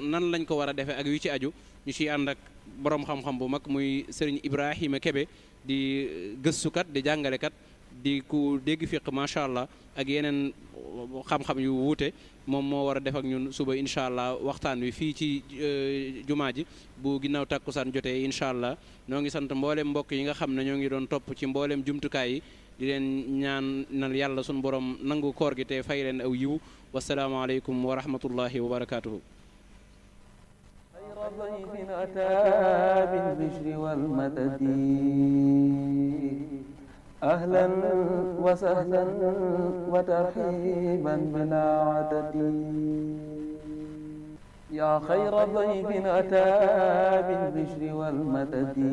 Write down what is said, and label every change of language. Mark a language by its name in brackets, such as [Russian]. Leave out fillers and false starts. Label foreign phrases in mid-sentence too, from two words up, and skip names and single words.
[Wolof] nan lañ ko war a defee ak yu ci aju ñu ciy ànd ak boroom xam-xam bu mag muy sëriñ Ibrahima Kebe di gëstukat di jàngalekat di ku dégg fiq [Arabic] ما شاء الله [Wolof] ak yeneen xam-xam yu wuute moom moo war a def ak ñun suba [Arabic] إن شاء الله [Wolof] waxtaan wi fii ci jumaa ji bu ginnaaw takkusaan jotee [Arabic] إن شاء الله [Wolof] ñoo ngi sant mboolem mbokk yi nga xam ne ñoo ngi doon topp ci mboolem jumtukaay yi di leen ñaanal yàlla sunu borom nangu koor gi te fay leen aw yiw [Arabic] والسلام عليكم ورحمة الله وبركاته. ضيف أتى بالبشر والمدد أهلا وسهلا وترحيبا بلا عدد يا خير ضيف أتى بالبشر والمدد